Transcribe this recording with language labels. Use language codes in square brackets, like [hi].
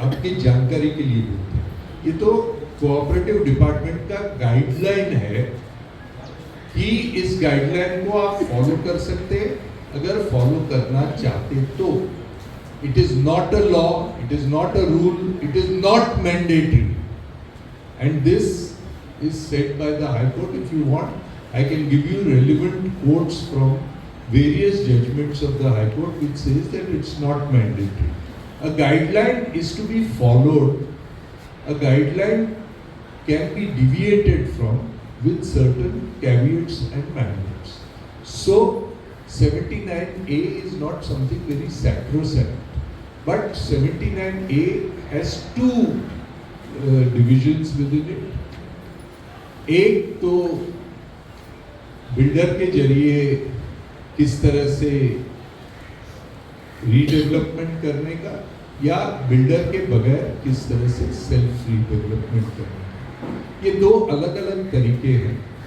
[hi] आपकी जानकारी के लिए बोलते हैं, ये तो कोऑपरेटिव डिपार्टमेंट का गाइडलाइन है कि इस गाइडलाइन को आप फॉलो कर सकते हैं अगर फॉलो करना चाहते तो। [en] It is not a law, it is not a rule, it is not mandatory, and this is said by the High Court. If you want, I can give you relevant quotes from various judgments of the High Court which says that it's not mandatory. A guideline is to be followed. A guideline can be deviated from with certain caveats and mandates. So 79A is not something very sacrosanct, but 79A has two divisions within it. [hi] एक तो builder के जरिए किस तरह से redevelopment करने का, या बिल्डर के बगैर किस तरह से सेल्फ रीडेवलपमेंट करने का, ये दो अलग अलग तरीके हैं।